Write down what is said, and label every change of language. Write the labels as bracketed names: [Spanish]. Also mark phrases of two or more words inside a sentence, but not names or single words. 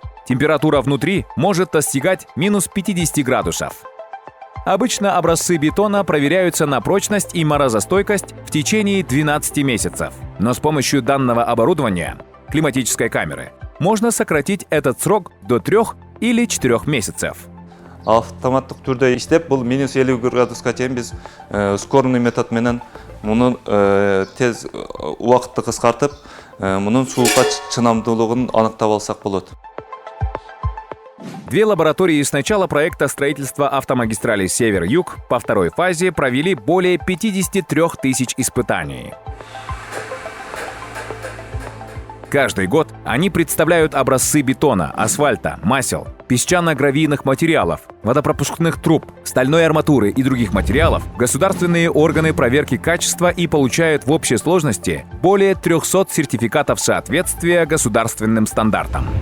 [Russian] Температура внутри может достигать минус 50 градусов. Обычно образцы бетона проверяются на прочность и морозостойкость в течение 12 месяцев. Но с помощью данного оборудования, климатической камеры, можно сократить этот срок до 3 или 4 месяцев. [Kyrgyz] Автоматтык түрдө иштеп, бул минус 50 градуска чейин биз [Russian] скорный метод [Kyrgyz] менен муну тез убакытты кыскартып, мунун суукка чыдамдуулугун аныктап алсак болот. [Russian] Две лаборатории с начала проекта строительства автомагистрали Север-Юг по второй фазе провели более 53 тысяч испытаний. Каждый год они представляют образцы бетона, асфальта, масел, песчано-гравийных материалов, водопропускных труб, стальной арматуры и других материалов в государственные органы проверки качества и получают в общей сложности более 300 сертификатов соответствия государственным стандартам.